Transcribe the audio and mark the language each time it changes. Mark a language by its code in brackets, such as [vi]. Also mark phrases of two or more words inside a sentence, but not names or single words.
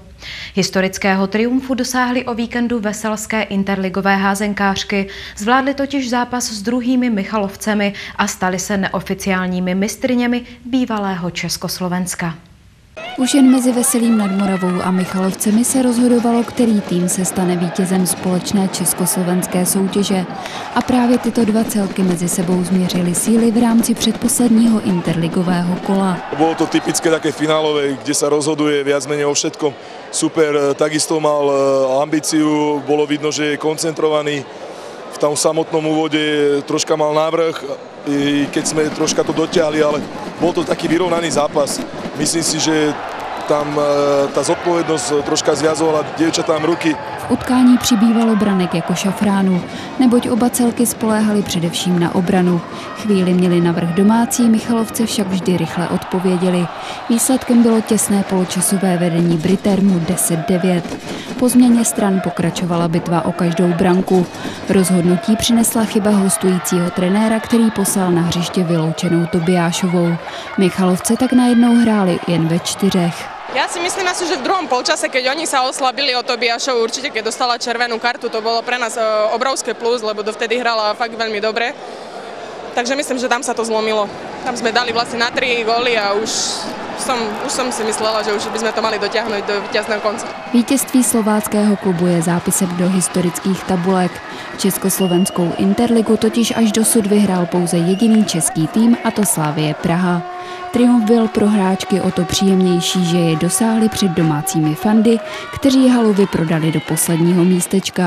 [cs] Historického triumfu dosáhly o víkendu veselské interligové házenkářky, zvládly totiž zápas s druhými Michalovcemi a staly se neoficiálními mistryněmi bývalého Československa. Už jen mezi Veselým nad Moravou a Michalovcemi se rozhodovalo, který tým se stane vítězem společné československé soutěže. A právě tyto dva celky mezi sebou změřily síly v rámci předposledního interligového kola. [sk] Bolo to typické také finálové, kde sa rozhoduje viac menej o všetkom. Super, takisto mal ambíciu, bolo vidno, že je koncentrovaný. V tom samotnom úvode troška mal návrh, i keď sme troška to dotiahli, ale bol to taký vyrovnaný zápas. Myslím si, že tam ta zodpovědnost troška zviazovala dievčatám ruky. [cs] V utkání přibývalo branek jako šafránu, neboť oba celky spoléhali především na obranu. Chvíli měli navrch domácí, Michalovce však vždy rychle odpověděli. Výsledkem bylo těsné poločasové vedení Britermu 10-9. Po změně stran pokračovala bitva o každou branku. Rozhodnutí přinesla chyba hostujícího trenéra, který poslal na hřiště vyloučenou Tobiášovou. Michalovce tak najednou hráli jen ve 4. [sk] Ja si myslím asi, že v druhom polčase, keď oni sa oslabili o Tobiášovu, určite keď dostala červenú kartu, to bolo pre nás obrovské plus, lebo dovtedy hrala fakt veľmi dobre. Takže myslím, že tam sa to zlomilo. Tam sme dali vlastne na 3 góly a už som si myslela, že už by sme to mali dotiahnuť do víťazného konce. [cs] Vítězství slováckého klubu je zápisem do historických tabulek. Československou interligu totiž až dosud vyhrál pouze jediný český tým, a to Slavie Praha. Triumf byl pro hráčky o to příjemnější, že je dosáhli před domácími fandy, kteří halu vyprodali do posledního místečka.